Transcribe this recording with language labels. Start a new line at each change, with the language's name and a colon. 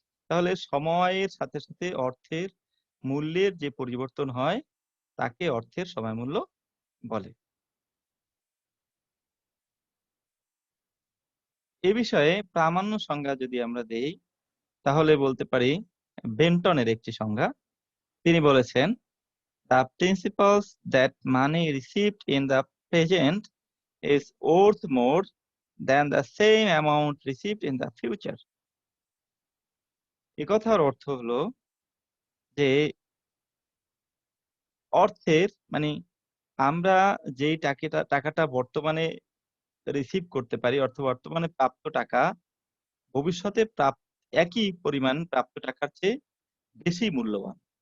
Bangla: তাহলে সময়ের সাথে সাথে অর্থের মূল্যের যে পরিবর্তন হয় তাকে অর্থের সময় মূল্য বলে। এ বিষয়ে প্রামাণ্য সংজ্ঞা যদি আমরা দেই তাহলে বলতে পারি বেন্টনের একটি সংজ্ঞা। তিনি বলেছেন,
English: the principles that money received in the present is worth more than the same amount received in the future.
Bangla: এ কথার অর্থ হলো যে অর্থের মানে আমরা যেই টাকাটা বর্তমানে রিসিভ করতে পারি, বর্তমানে প্রাপ্ত টাকা ভবিষ্যতে একই পরিমাণ প্রাপ্ত টাকার চেয়ে বেশি মূল্যবান।